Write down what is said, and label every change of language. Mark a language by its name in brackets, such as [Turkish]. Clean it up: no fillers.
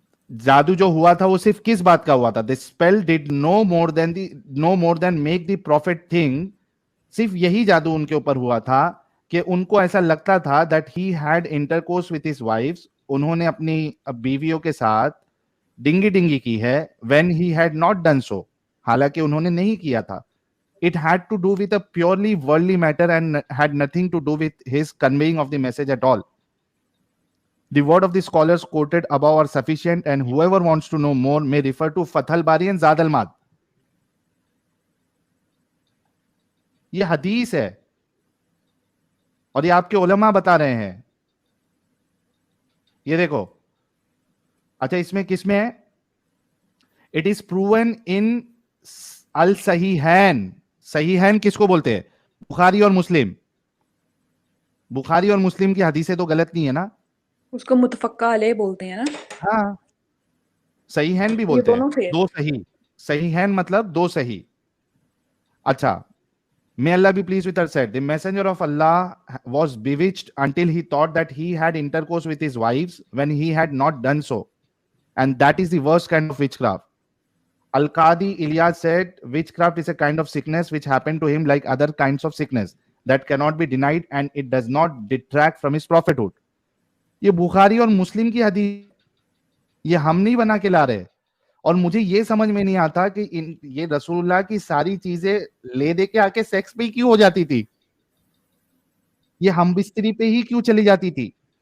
[Hindi] जादू जो हुआ था वो सिर्फ किस बात का हुआ था? [English] The spell did no more than make the profit thing. [Hindi] सिर्फ यही जादू उनके ऊपर हुआ था कि उनको ऐसा लगता था [English] that he had intercourse with his wives, [Hindi] उन्होंने अपनी बीवियों के साथ डिंगी डिंगी की है, [English] when he had not done so, [Hindi] हालांकि उन्होंने नहीं किया था। [English] It had to do with a purely worldly matter and had nothing to do with his conveying of the message at all. The word of the scholars quoted above are sufficient, and whoever wants to know more may refer to Fathul Bari and Zad al-Mad. [Hindi] ये हदीस है और ये आपके उलमा बता रहे हैं। ये देखो, अच्छा इसमें किसमें है? [English] It is proven in अल सहीहैन। [Hindi] सहीहैन किसको बोलते हैं? बुखारी और मुस्लिम। बुखारी और मुस्लिम की हदीसें तो गलत नहीं है ना? उसको मुतफक्का अलैह बोलते हैं ना। हाँ, सहीहैन भी बोलते हैं, दो सही। सहीहैन मतलब दो सही। [English] अच्छा, may Allah be pleased with her said, the messenger of Allah was bewitched until he thought that he had intercourse with his wives when he had not done so, and that is the worst kind of witchcraft. Al-Qadi Ilyas said, witchcraft is a kind of sickness which happened to him like other kinds of sickness that cannot be denied and it does not detract from his prophethood. [Hindi] ये बुखारी और मुस्लिम की हदीस, ये हम नहीं बना के ला रहे। और मुझे ये समझ में नहीं आता कि ये रसूलुल्लाह की सारी चीजें ले दे के आके सेक्स पे क्यों हो जाती थी? ये हम बिस्तरी पे ही क्यों चली जाती थी?